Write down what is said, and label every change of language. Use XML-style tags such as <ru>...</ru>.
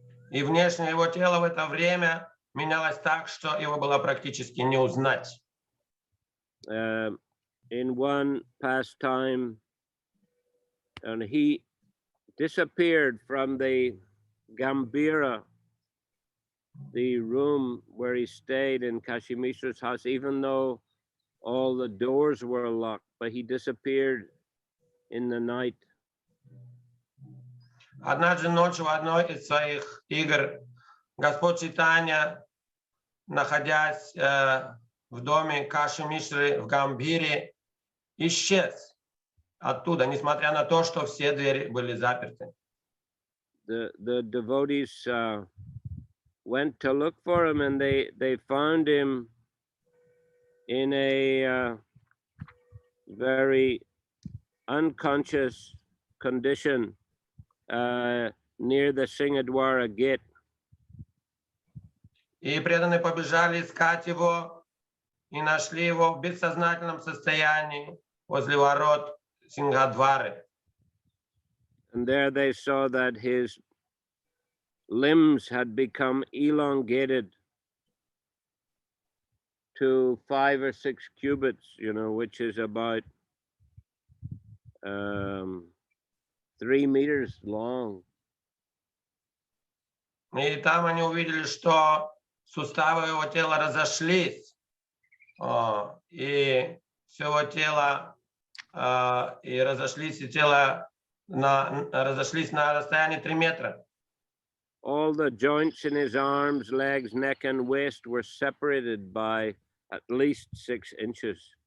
<ru>И внешне его тело в это время менялось так, что его было практически не узнать.</ru> <en>In one pastime, and he disappeared from the Gambira, the room where he stayed in Kashi Mishra's house, even though all the doors were locked, but he disappeared in the night.</en> <ru>Однажды ночью в одной из своих игр Господь Чайтанья, находясь в доме Каши Мишры в Гамбире, исчез оттуда, несмотря на то, что все двери были заперты.</ru> <en>The devotees went to look for him, and they found him in a very unconscious condition near the Singadwara gate.</en> <ru>И преданные побежали искать его и нашли его в бессознательном состоянии возле ворот Сингадвары.</ru> <en>And there they saw that his limbs had become elongated to 5 or 6 cubits, which is about 3 meters long.</en> <ru>И там они увидели, что суставы его тела разошлись, и все его тело, и разошлись, и тело разошлись на расстоянии 3 метра.</ru> <en>All the joints in his arms, legs, neck, and waist were separated by at least 6 inches.</en>